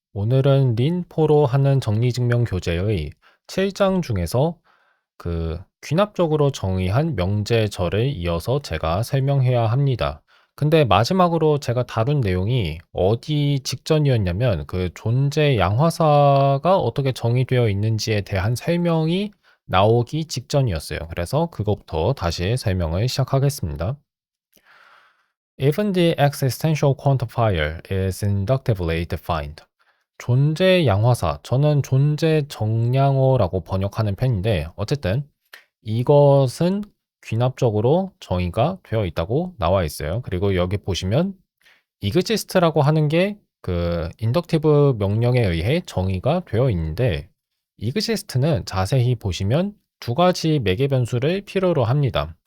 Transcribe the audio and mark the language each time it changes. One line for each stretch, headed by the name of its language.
Korean: 오늘은 린4로 하는 정리증명 교재의 7장 중에서 귀납적으로 정의한 명제절을 이어서 제가 설명해야 합니다. 근데 마지막으로 제가 다룬 내용이 어디 직전이었냐면 그 존재 양화사가 어떻게 정의되어 있는지에 대한 설명이 나오기 직전이었어요. 그래서 그것부터 다시 설명을 시작하겠습니다.
English: Even the existential quantifier is inductively defined.
Korean: 존재 양화사, 저는 존재 정량어라고 번역하는 편인데 어쨌든 이것은 귀납적으로 정의가 되어 있다고 나와 있어요. 그리고 여기 보시면 exist라고 하는 게 그 인덕티브 명령에 의해 정의가 되어 있는데 exist는 자세히 보시면 두 가지 매개 변수를 필요로 합니다.